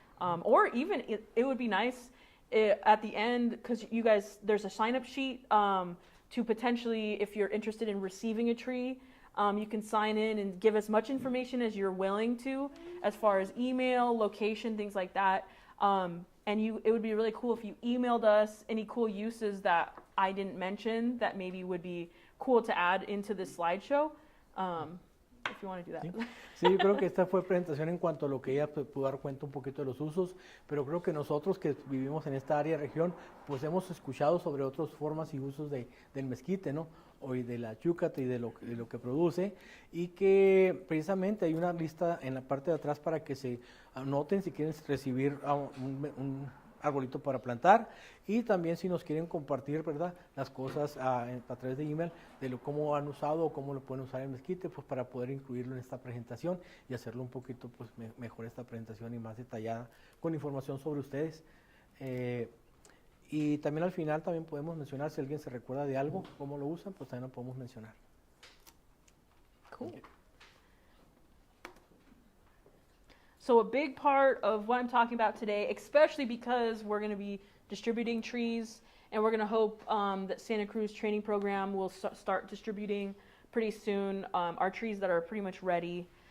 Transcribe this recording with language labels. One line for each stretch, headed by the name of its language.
English: Or even, it would be nice at the end, because you guys, there's a sign-up sheet to potentially, if you're interested in receiving a tree, you can sign in and give as much information as you're willing to, as far as email, location, things like that. And it would be really cool if you emailed us any cool uses that I didn't mention that maybe would be cool to add into this slideshow. if you want to do that.
Spanish: Sí. Sí, yo creo que esta fue presentación en cuanto a lo que ella pudo dar cuenta un poquito de los usos, pero creo que nosotros que vivimos en esta área, región, pues hemos escuchado sobre otras formas y usos del mezquite, ¿no? O de la yucata y de lo que produce, y que precisamente hay una lista en la parte de atrás para que se anoten si quieren recibir un arbolito para plantar, y también si nos quieren compartir, ¿verdad?, las cosas a través de email de cómo han usado o cómo lo pueden usar el mezquite, pues para poder incluirlo en esta presentación y hacerlo un poquito pues mejor esta presentación y más detallada con información sobre ustedes. Y también al final también podemos mencionar si alguien se recuerda de algo, cómo lo usan, pues también lo podemos mencionar.
English: Cool. So a big part of what I'm talking about today, especially because we're going to be distributing trees, and we're going to hope that Santa Cruz training program will start distributing pretty soon our trees that are pretty much ready.